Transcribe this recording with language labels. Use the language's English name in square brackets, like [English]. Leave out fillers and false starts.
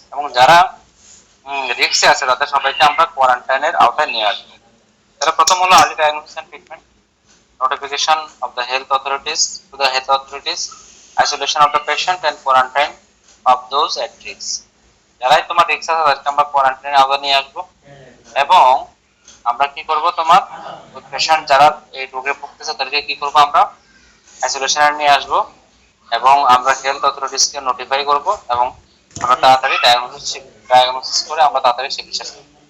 [Bangla] এবং যারা রিস্কে আছে তাদের সবাইকে আমরা কোয়ারেন্টাইনের আওতায় নিয়ে আসবো। তাহলে প্রথম হলো [English] Early diagnosis and treatment, notification of the health authorities to the health authorities, isolation of the patient and quarantine of those at risk. [Bangla] যারাই তোমার রিস্ক আছে তাদেরকে আমরা কোয়ারেন্টাইনে আওতা নিয়ে আসবো এবং আমরা কি করব তোমার ওই পেশেন্ট যারা এই রোগে ভুগতেছে তাদেরকে কি করব আমরা আইসোলেশনে নিয়ে আসবো এবং আমরা হেলথ অথরিটিসকে নোটিফাই করব এবং আমরা তাড়াতাড়ি ডায়াগনোসিস করে আমরা তাড়াতাড়ি চিকিৎসা করব।